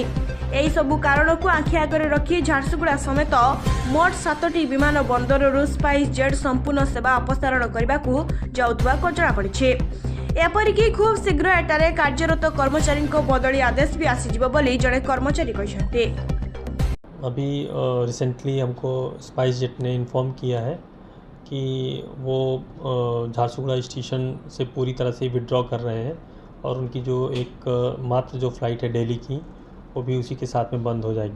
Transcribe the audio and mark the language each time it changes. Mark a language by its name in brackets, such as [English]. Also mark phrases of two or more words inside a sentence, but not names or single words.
[Odia] ଏହି ସବୁ କାରଣକୁ ଆଖି ଆଗରେ ରଖି ଝାରସୁଗୁଡ଼ା ସମେତ ମୋଟ 7ଟି ବିମାନ ବନ୍ଦରରୁ ସ୍ପାଇସ୍ ଜେଟ୍ ସମ୍ପୂର୍ଣ୍ଣ ସେବା ଅପସାରଣ କରିବାକୁ ଯାଉଥିବା ଜଣାପଡ଼ିଛି। ଏପରିକି ଖୁବ୍ ଶୀଘ୍ର ଏଠାରେ କାର୍ଯ୍ୟରତ କର୍ମଚାରୀଙ୍କ ବଦଳି ଆଦେଶ ବି ଆସିଯିବ ବୋଲି ଜଣେ କର୍ମଚାରୀ କହିଛନ୍ତି। [Hindi] अभी रिसेंटली हमको स्पाइस जेट ने इन्फॉर्म किया है कि वो झारसुगुड़ा स्टेशन से पूरी तरह से विड्रॉ कर रहे हैं और उनकी जो एक मात्र जो फ़्लाइट है दिल्ली की वो भी उसी के साथ में बंद हो जाएगी।